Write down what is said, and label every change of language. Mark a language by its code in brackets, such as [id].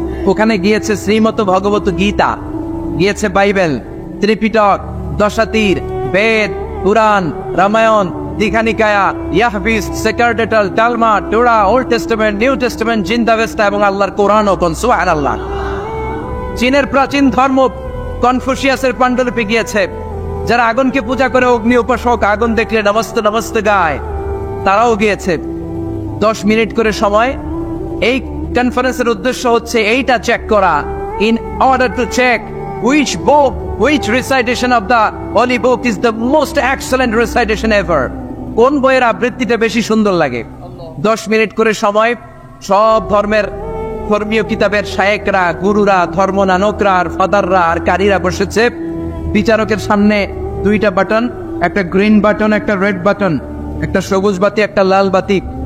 [bn] ওখানে গিয়েছে শ্রীমত ভগবত গীতা, গিয়েছে বাইবেল, ত্রিপিটক, দশাতীর, বেদ, পুরাণ, Ramayana, Dighanikaya, ইয়াহবিস, সেকারডেটাল, টালমা, টোরা, old testament, new testament, জিন্দাবেস্তা এবং আল্লাহর কোরআন ও সুবহানাল্লাহ। চীনের প্রাচীন ধর্ম কনফুসিয়াসের পাণ্ডুলিপি গিয়েছে। যারা আগুনকে পূজা করে, অগ্নি উপাসক, আগুন দেখলে নমস্তে নমস্তে গায়, তারাও গিয়েছে। 10 মিনিট করে সময়। এই কনফারেন্সের উদ্দেশ্য হচ্ছে এইটা চেক করা, [en] In order to check which book, which recitation of the holy book is the most excellent recitation ever. [bn] কোন বইয়ের আবৃত্তিটা বেশি সুন্দর লাগে? 10 মিনিট করে সময়। সব ধর্মের ধর্মীয় কিতাবের শায়েকরা, গুরুরা, ধর্মনানকরা আর ফাদাররা আর কারীরা বসেছে। বিচারকের সামনে 2টা বাটন, একটা গ্রিন বাটন, একটা রেড বাটন, একটা সবুজ বাতি, একটা লাল বাতি।